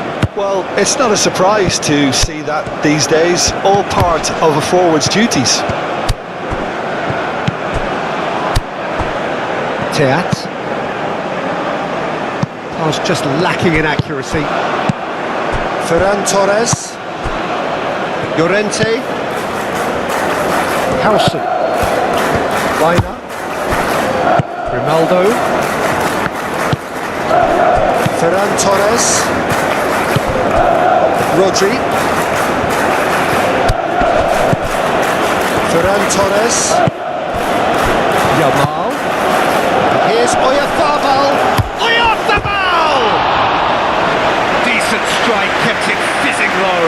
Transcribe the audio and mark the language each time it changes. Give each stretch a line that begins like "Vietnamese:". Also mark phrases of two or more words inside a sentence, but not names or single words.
English: Well, it's not a surprise to see that these days, all part of a forward's duties. Teat. Pass just lacking in accuracy. Ferran Torres. Llorente. Howson. Weiner. Grimaldo. Ferran Torres. Rodri. Ferran Torres. Yamal. Here's Oyarzabal. Oyarzabal! Decent strike, kept it fizzing low.